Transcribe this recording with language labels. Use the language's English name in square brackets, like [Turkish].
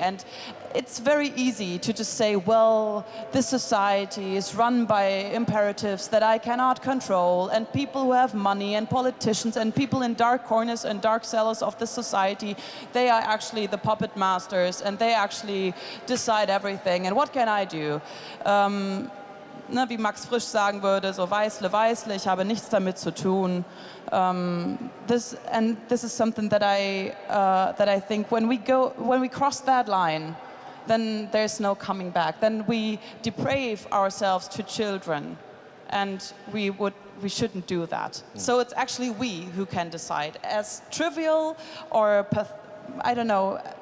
[English] And it's very easy to just say, well, this society is run by imperatives that I cannot control, and people who have money and politicians and people in dark corners and dark cellars of this society, they are actually the puppet masters and they actually decide everything. And what can I do? [German] Wie Max Frisch sagen würde, so weißle, ich habe nichts damit zu tun. [English] This is something that I think when we cross that line, then there's no coming back. Then we deprave ourselves to children, and we shouldn't do that. So it's actually we who can decide. As trivial or I don't know,